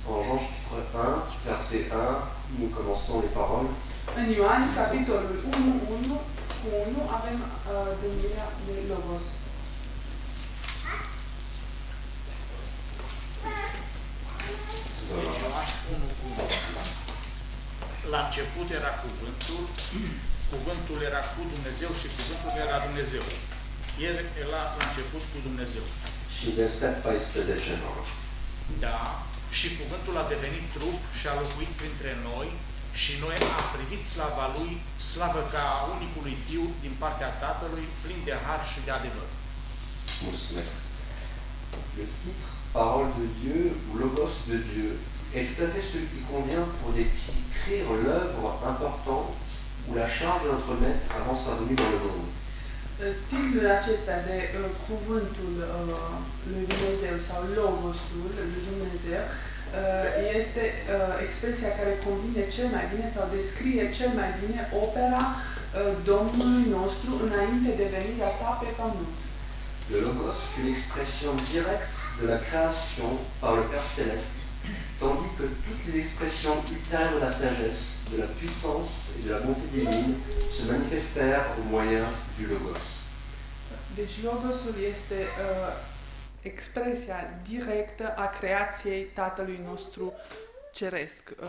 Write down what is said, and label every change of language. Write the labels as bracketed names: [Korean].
[French] En Jean chapitre 1, verset 1, nous commençons les paroles. [Romanian] În Ioan, capitolul 1, cu 1, avem denumirea de Logos. Deci Ioan 1:1. La început era cuvântul, cuvântul era cu Dumnezeu și cuvântul era Dumnezeu. El era la început cu Dumnezeu. Și verset 14 Jean. Da, și cuvântul a devenit trup și a locuit printre noi și noi am privit slava lui, slavă ca a unicului Fiu din partea Tatălui, plin de har și de adevăr. Mulțumesc. [French] Le titre Parole de Dieu ou Logos de Dieu est tout à fait celui qui convient pour décrire l'œuvre importante ou la charge de notre Maître avant sa venue dans le monde. [Romanian] Titlul acesta de cuvântul lui Dumnezeu sau Logosul lui Dumnezeu este expresia care convine cel mai bine sau descrie cel mai bine opera Domnului nostru înainte de venirea sa pe pământ. [French] Le Logos fut l'expression directe de la création par le Père Céleste, tandis que toutes les expressions ultérieures de la sagesse, de la puissance et de la bonté divine se manifestèrent au moyen du Logos. [Romanian] Deci Logosul este expresia directă a creației Tatălui nostru Ceresc.